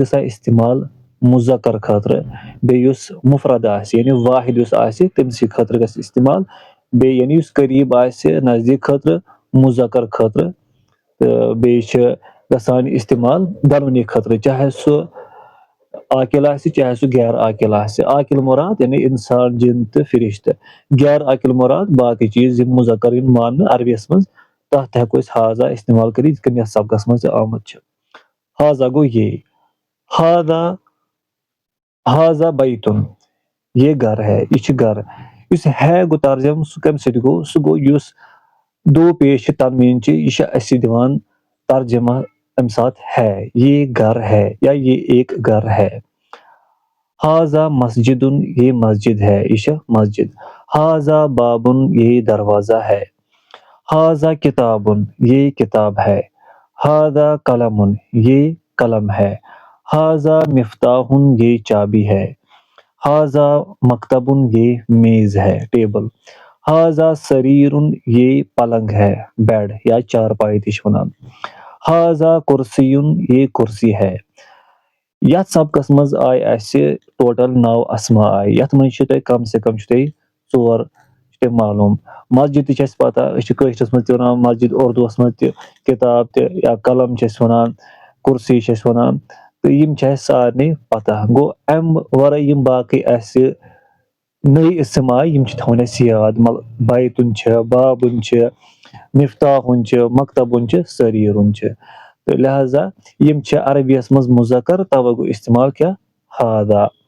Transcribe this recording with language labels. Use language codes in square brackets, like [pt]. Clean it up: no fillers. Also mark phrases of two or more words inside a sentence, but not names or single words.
[ks] گژھان استعمال مُذکر خٲطرٕ بیٚیہِ یُس مُفرد آسہِ یعنی واحد یُس آسہِ تٔمۍ سٕے خٲطرٕ گژھِ استعمال بیٚیہِ یعنی یُس قریٖب آسہِ نزدیٖک خٲطرٕ مُذکر خٲطرٕ تہٕ بیٚیہِ چھِ گژھان استعمال دۄنوٕنی خٲطرٕ چاہے سُہ عاقل آسہِ چاہے سُہ غیر عاقل آسہِ عاقل مُراد یعنی انسان جِن تہٕ فرشتہٕ غیر عاقل مُراد باقٕے چیٖز یِم مُذکر یِن ماننہٕ عربیس منٛز تتھ تہِ ہٮ۪کو أسۍ ہاذا استعمال کٔرِتھ یِتھ کٔنۍ یتھ سبقس منٛز تہِ آمُت چھُ ہاذا گوٚو یے [ar] ہاذا بیتُن [ur] یہ گھر ہے [ks] یہِ چھُ گرٕ یُس ہے گوٚو ترجم سُہ کمہِ سۭتۍ گوٚو سُہ گوٚو یُس دو پیش چھِ تنویٖن چھِ یہِ چھِ اسہِ دِوان ترجمہ امہِ ساتہٕ ہے [ur] یہ گھر ہے یا یہ ایک گھر ہے [ar] ہاذا مسجدُن [ur] یہ مسجد ہے [ks] یہِ چھِ مسجد [ar] ہاذا بابُن [ur] یہ دروازہ ہے [ar] ہاذا کتابُن [ur] یہ کتاب ہے [ar] ہاذا قلمُن [ur] یہ قلم ہے [ar] ہاذا مفتاحُن [ur] یہ چابی ہے [ar] ہاذا مکتبُن [ur] یہ میز ہے [ks] ٹیبل [ar] ہاذا سریرُن [ur] یہ پلنگ [ks] ہے بیڈ یا چارپاے تہِ چھِ ونان [ar] ہاذا کُرسیُن [ur] یہ کُرسی ہے [ks] یتھ سبقس منٛز آیہِ اسہِ ٹوٹل 9 اسما آیہِ یتھ منٛز چھِ تۄہہِ [ur] کم سے کم [ks] چھُ تۄہہِ 4 چھِ تۄہہِ معلوٗم مسجد تہِ چھِ اسہِ پتہ أسۍ چھِ کٲشرِس منٛز تہِ ونان مسجد اردوٗوس منٛز تہِ کِتاب تہِ یا قلم چھِ أسۍ ونان کُرسی چھِ أسۍ ونان تہٕ یِم چھِ اسہِ سارنٕے پتہ گوٚو امہِ ورٲے یِم باقٕے اسہِ نٔے اِسم آیہِ یِم چھِ تھاوٕنۍ اسہِ یاد بیتُن چھِ بابُن چھِ مفتاحُن چھِ مکتبُن چھِ سریٖرُن چھِ تہٕ لہٰذا یِم چھِ عربیس منٛز مُذکر توے گوٚو استعمال کیٛاہ ہادا